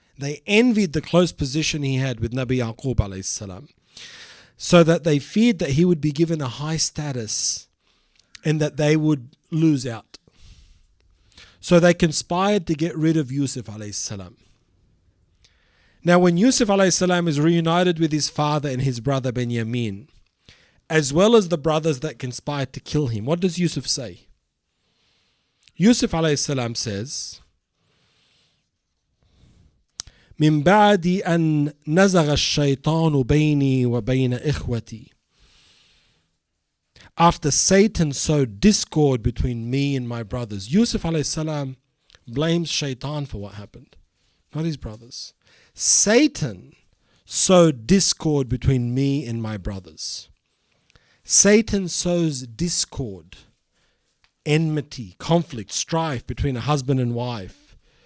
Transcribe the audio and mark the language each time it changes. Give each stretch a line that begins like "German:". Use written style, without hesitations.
English: They envied the close position he had with Nabi Yaqub alayhi salam, so that they feared that he would be given a high status and that they would lose out. So they conspired to get rid of Yusuf alayhi salam. Now when Yusuf alayhi salam is reunited with his father and his brother Benjamin, as well as the brothers that conspired to kill him, what does Yusuf say? Yusuf alayhi salam says,
Arabic: من بعد أن نزغ الشيطان بيني وبين إخوتي.
English: After Satan sowed discord between me and my brothers. Yusuf alayhi salam blames shaitan for what happened, not his brothers. Satan sowed discord between me and my brothers. Satan sows discord, enmity, conflict, strife between a husband and wife.